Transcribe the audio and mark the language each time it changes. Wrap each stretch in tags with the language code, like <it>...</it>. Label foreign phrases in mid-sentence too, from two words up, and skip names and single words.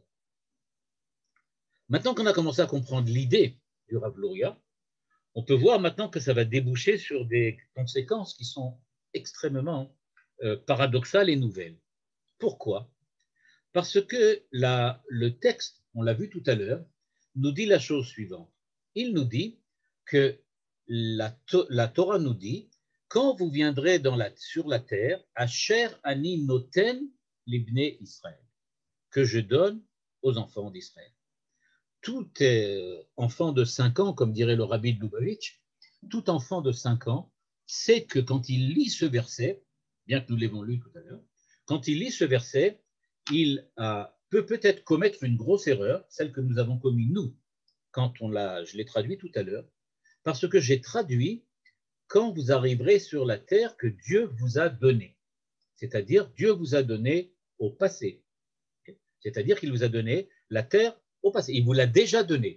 <fr>Maintenant qu'on a commencé à comprendre l'idée du Rav Luria, on peut voir maintenant que ça va déboucher sur des conséquences qui sont extrêmement paradoxales et nouvelles. Pourquoi? Parce que le texte, on l'a vu tout à l'heure, nous dit la chose suivante. Il nous dit que la Torah nous dit, quand vous viendrez sur la terre,</fr> <he>אשר אני נותן לבני ישראל,</he> <fr>que je donne aux enfants d'Israël. Tout enfant de 5 ans, comme dirait le rabbi de Lubavitch, tout enfant de 5 ans sait que quand il lit ce verset, bien que nous l'ayons lu tout à l'heure, quand il lit ce verset, il peut peut-être commettre une grosse erreur, celle que nous avons commise nous, quand je l'ai traduit tout à l'heure, parce que j'ai traduit quand vous arriverez sur la terre que Dieu vous a donnée, c'est-à-dire Dieu vous a donné au passé, c'est-à-dire qu'il vous a donné la terre au passé, il vous l'a déjà donnée.</fr>